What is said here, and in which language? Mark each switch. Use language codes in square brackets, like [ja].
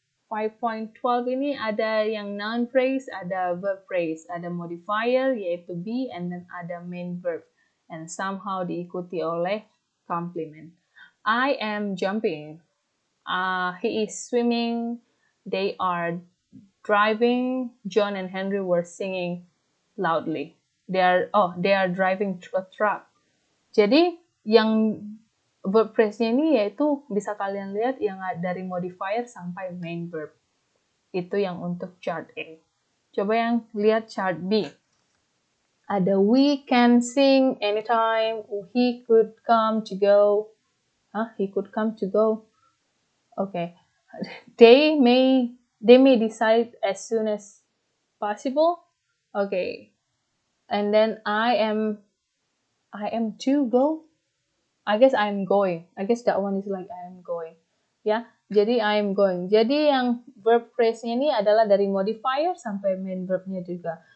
[id] 5.12 ini ada yang noun phrase, ada verb phrase, ada modifier yaitu be, [en] and then [id] ada main verb, [en] and somehow [id] diikuti oleh complement. [en] I am jumping. He is swimming. They are driving. John and Henry were singing loudly. They are driving a truck. [id] Jadi yang verb phrase-nya ini yaitu bisa kalian lihat yang dari modifier sampai main verb. Itu yang untuk chart A. Coba yang lihat chart B. [en] Ada we can sing anytime. He could come to go. He could come to go. Okay. They may decide as soon as possible. Okay. And then I am to go. I guess I'm going. I guess that one is like I am going. [id] Ya, jadi [en] I am going. [id] Jadi yang verb phrase-nya ini adalah dari modifier sampai main verb-nya juga.